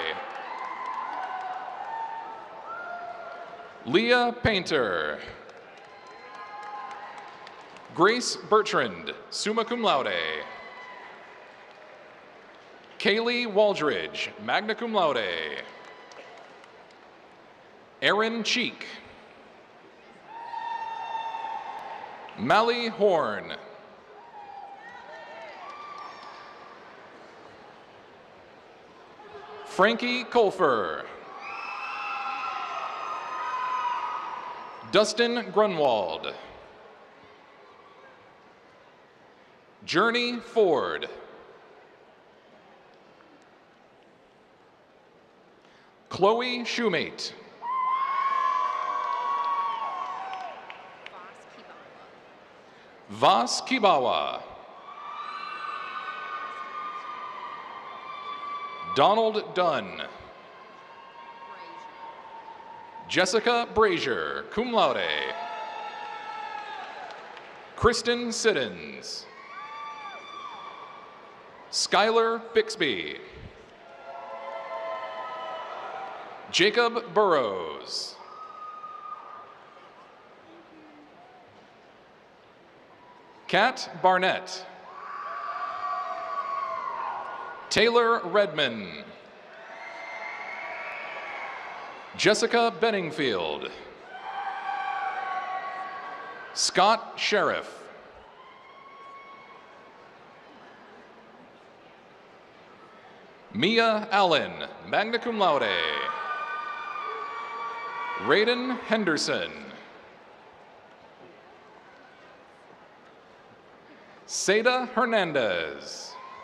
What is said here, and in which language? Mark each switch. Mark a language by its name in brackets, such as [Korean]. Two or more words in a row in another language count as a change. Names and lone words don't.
[English] Leah Painter. Grace Bertrand, [Latin] summa cum laude. [English] Kaylee Waldridge, [Latin] magna cum laude. [English] Erin Cheek. Mally Horn. Frankie Colfer. Dustin Grunwald. Journey Ford. Chloe Shoemate. Vas Kibawa. Donald Dunn. Jessica Brazier, [Latin] cum laude. [English] Kristen Siddons. Skylar Bixby. Jacob Burrows. Kat Barnett. Taylor Redman. Jessica Benningfield. Scott Sheriff. Mia Allen, [Latin] magna cum laude. [English] Raiden Henderson. Seda Hernandez.